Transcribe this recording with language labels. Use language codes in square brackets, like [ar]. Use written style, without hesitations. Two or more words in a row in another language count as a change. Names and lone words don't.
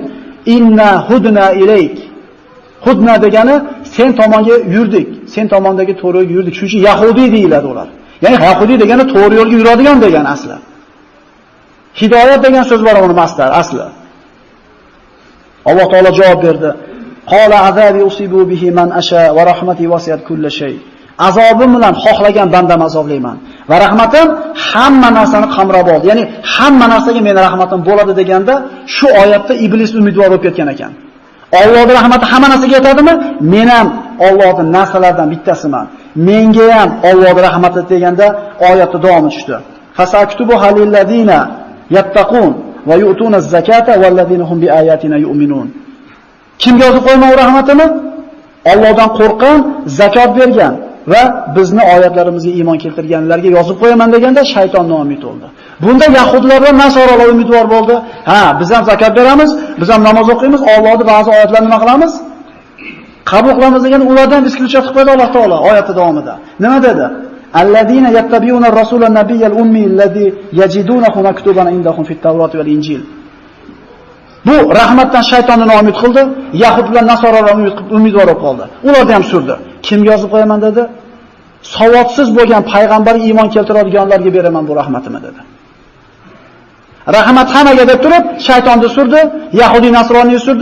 [ar] إنا هدنا إليك. [uz] Hudna degani sen tomonga yurdik, sen tomondagi to'g'ri yo'lga yurdik. Shuning uchun Yahudiy deyiladi ular. Ya'ni Yahudiy degani to'g'ri yo'lga yuradigan degan asli. Hidoyat degan so'z bor uni masdar asli. Alloh taolo javob berdi. [ar] قال عذابي أصيب به من أشاء ورحمتي وسعت كل شيء. [uz] Azobim bilan xohlagan bandam azoblayman va rahmatim hamma narsani qamrab oldi. Ya'ni hamma narsaga mening rahmatim bo'ladi deganda shu oyatda iblis umidvor bo'lib ketgan ekan. Allohning rahmati hamma narsaga yetadimi? Men ham Allohning narsalaridan bittasiman. Menga ham Allohning rahmati deganda oyatda davom etishdi. [ar] فسأكتبها للذين يتقون ويؤتون الزكاة والذين هم بآياتنا يؤمنون. [uz] Kimga yozib qo'yman u rahmatini? Allohdan qo'rqqan, zakot bergan va bizni oyatlarimizga iymon keltirganlarga yozib qo'yaman deganda shayton noumid bo'ldi. Bunda yahudlar va nasoralar umidvor bo'ldi. Ha, biz ham zakot beramiz, biz ham namoz o'qiymiz, Allohning ba'zi oyatlarini nima qilamiz? Qabul qilamiz degan ulardan isklutcha qilib qo'ydi Alloh taolo oyati davomida. Nima dedi? [ar] الذين يتبعون الرسول النبي الأمي الذي يجدونه مكتوبا عندهم في التوراة والإنجيل. [uz] Bu rahmatdan shaytonni noumid qildi, yahudlar nasoralar umidvor bo'lib qoldi. Ularni ham surdi. Kimga yozib qo'yaman dedi? Savodsiz bo'lgan payg'ambarga iymon keltiradiganlarga beraman bu rahmatimni dedi. Rahmat hammaga deb turib, shaytonni surdi, Yahudi nasroniy surdi.